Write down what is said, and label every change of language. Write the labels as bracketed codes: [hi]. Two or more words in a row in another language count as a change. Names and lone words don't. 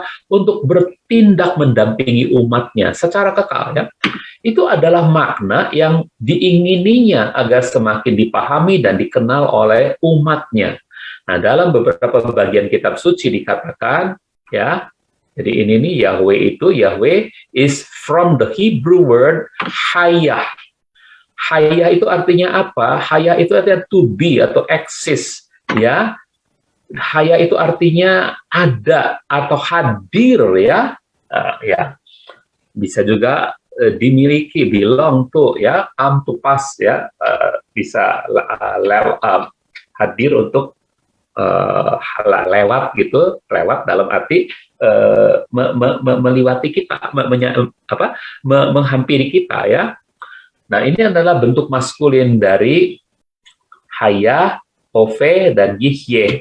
[id] Untuk bertindak mendampingi umatnya secara kekal, ya. Itu adalah makna yang diingininya agar semakin dipahami dan dikenal oleh umatnya. Nah, dalam beberapa bagian kitab suci dikatakan, ya, jadi ini nih [en] Yahweh is from the Hebrew word hayah. [id] Hayah itu artinya apa? Hayah itu artinya [en] to be [id] atau exist, ya. Hayah itu artinya ada atau hadir, ya. Ya. Bisa juga dimiliki, [en] belong to, ya, come to pass, [id] ya. Bisa hadir untuk lewat gitu, lewat dalam arti meliwati kita, menghampiri kita, ya. Nah, ini adalah bentuk maskulin dari Hayah, Hove, dan Yihye.